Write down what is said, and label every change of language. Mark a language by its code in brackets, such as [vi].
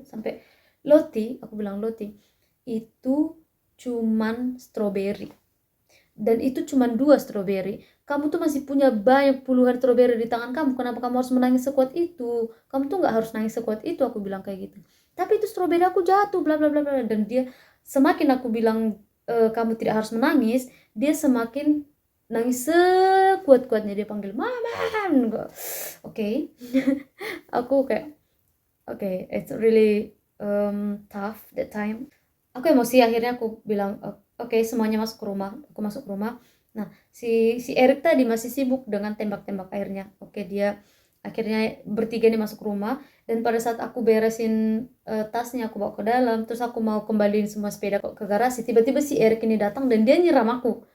[id] Sampai Loti, aku bilang, Loti itu cuman stroberi dan itu cuman 2 stroberi, kamu tuh masih punya banyak puluhan stroberi di tangan kamu, kenapa kamu harus menangis sekuat itu, kamu tuh nggak harus nangis sekuat itu, aku bilang kayak gitu. Tapi itu stroberi aku jatuh bla bla bla bla. Dan dia semakin aku bilang kamu tidak harus menangis, dia semakin nangis sekuat-kuatnya. Dia panggil mama. Oke. Aku kayak oke, [en] it's really tough that time. [id] Aku emosi, akhirnya aku bilang oke, semuanya masuk ke rumah. Aku masuk ke rumah. Nah si Erik tadi masih sibuk dengan tembak-tembak airnya. Oke, dia akhirnya bertiga nih masuk ke rumah. Dan pada saat aku beresin tasnya, aku bawa ke dalam, terus aku mau kembaliin semua sepeda ke garasi, tiba-tiba si Erik ini datang dan dia nyiram aku.